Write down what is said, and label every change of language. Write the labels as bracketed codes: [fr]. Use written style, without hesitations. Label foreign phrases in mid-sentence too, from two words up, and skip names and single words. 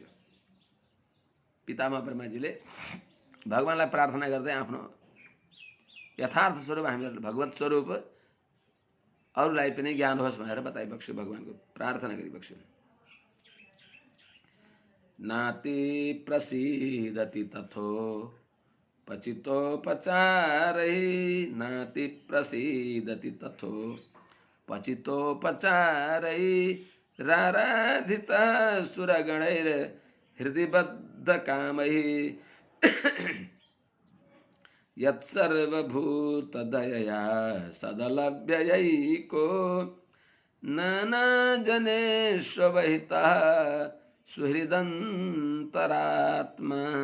[ne] पितामह ब्रह्माजीले भगवानलाई प्रार्थना गर्दै आफ्नो यथार्थ स्वरूप, हामीहरू भगवत स्वरूप अरूलाई पनि ज्ञान होस् भनेर बताइबक्स्यो, भगवानको प्रार्थना गरिबक्स्यो। [sa] नाति प्रसीदति तथो पचितोपचारै, नाति प्रसीदति तथो पचितोपचारै, राराधित सुरगणैर हृदि बद्ध कामै, यत्सर्वभूत दयया सदलभ्ययैको, नाना जनेष्वहितः सुहृदन्तरात्मा।